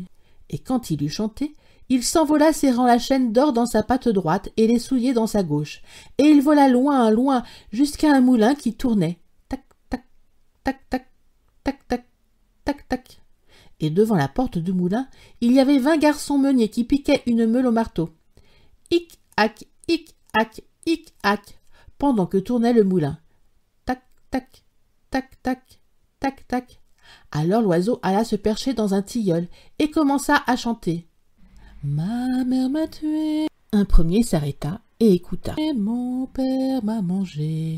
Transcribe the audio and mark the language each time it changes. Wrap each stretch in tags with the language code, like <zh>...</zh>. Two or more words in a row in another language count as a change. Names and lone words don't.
<fr>Et quand il eut chanté, il s'envola serrant la chaîne d'or dans sa patte droite et les souliers dans sa gauche, et il vola loin, loin, jusqu'à un moulin qui tournait. Tac, tac, tac, tac, tac, tac, tac, tac. Et devant la porte du moulin, il y avait 20 garçons meuniers qui piquaient une meule au marteau. Hic, hac, hic, hac, hic, hac, pendant que tournait le moulin. Tac, tac, tac, tac, tac, tac. Alors l'oiseau alla se percher dans un tilleul et commença à chanter. Ma mère m'a tué. Un premier s'arrêta et écouta. Et mon père m'a mangé.</fr>